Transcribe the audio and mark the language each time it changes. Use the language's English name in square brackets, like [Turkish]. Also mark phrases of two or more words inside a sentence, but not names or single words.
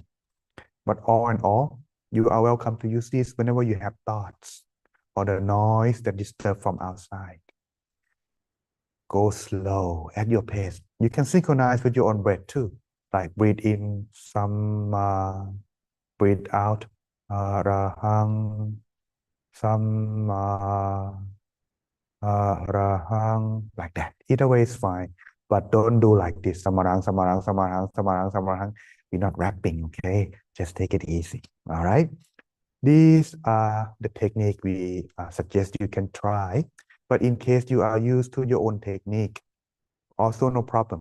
[English] But all in all, you are welcome to use this whenever you have thoughts or the noise that disturb from outside. Go slow at your pace. You can synchronize with your own breath too. Like breathe in, samma, breathe out, [Pali] arahang, samma, arahang, [English] like that. Either way is fine. But don't do like this, [Pali] samarang, samarang, samarang, samarang, samarang. [English] We're not rapping, okay? Just take it easy, all right? These are the technique we suggest you can try. But in case you are used to your own technique, also no problem.